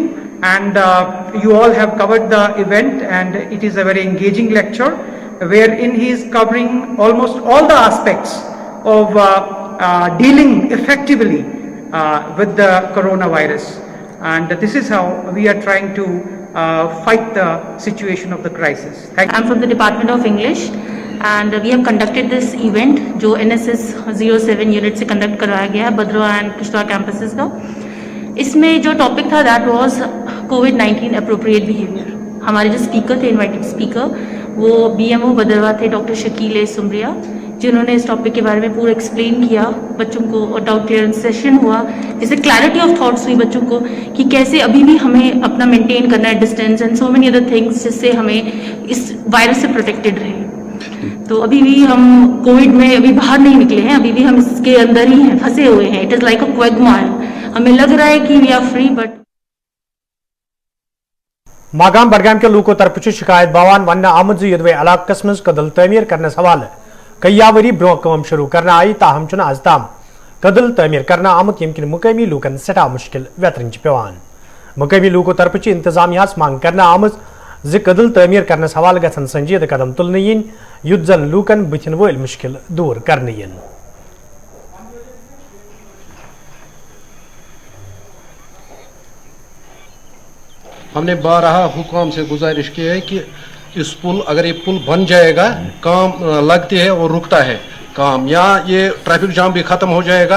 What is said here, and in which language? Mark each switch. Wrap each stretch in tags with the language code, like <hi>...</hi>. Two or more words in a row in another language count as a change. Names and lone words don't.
<en>And you all have covered the event, and it is a very engaging lecture wherein he is covering almost all the aspects of dealing effectively with the coronavirus. And this is how we are trying to fight the situation of the crisis. Thank you. I'm from the Department of English and we have conducted this event</en> <hi>जो NSS 07 यूनिट से कंडक्ट करवाया गया है भद्रवा एंड किश्तवाड़ कैंपसेस का। इसमें जो टॉपिक था</hi> <en>that was COVID-19 appropriate behaviour.</en> <hi>हमारे जो स्पीकर थे,</hi> <en>invited speaker,</en> <hi>वो BMO भद्रवा थे डॉक्टर शकील ए सुमरिया, जिन्होंने इस टॉपिक के बारे में पूरा एक्सप्लेन किया बच्चों को और</hi> <en>doubt clearance session</en> <hi>हुआ, जिससे</hi> <en>clarity of thoughts</en> <hi>हुई बच्चों को कि कैसे अभी भी हमें अपना मेंटेन करना है</hi> <en>distance and so many other things,</en> <hi>जिससे हमें इस वायरस से प्रोटेक्टेड रहे। तो अभी भी हम कोविड में अभी बाहर नहीं निकले हैं, अभी भी हम इसके अंदर ही हैं, फंसे हुए हैं।</hi> <en>It is like a quagmire.</en> <hi>हमें लग रहा है कि</hi> <en>we are free but</en> <ks>ماگام بڈگام کے لوکو طرفہٕ شکایت باوان وَن آمُت یدوے علاقس منز کدل تعمیر کرنہٕ حوالہٕ کینہہ وری برونہہ کم شروع کرنہٕ آیہ، تاہم چھُنہٕ اَز تام کدل تعمیر کرنہٕ آمُت یمکِن مقامی لوکن ستہٕ مشکل وۄتھرن پیوان. مقامی لوکو طرفہٕ انتظامیہ مانگ کرنہٕ آمُت زِ کدل تعمیر کرنہٕ حوالہٕ گژھن سنجیدہ قدم تُلنہٕ ین یُتھ زن لوکن بوتھِن ول مشکل دور کرنہٕ ین.</ks> <hi>हमने बारहा हुकाम से गुजारिश की है कि इस पुल, अगर ये पुल बन जाएगा, काम लगती है और रुकता है काम, यहाँ ये ट्रैफिक जाम भी खत्म हो जाएगा।</hi>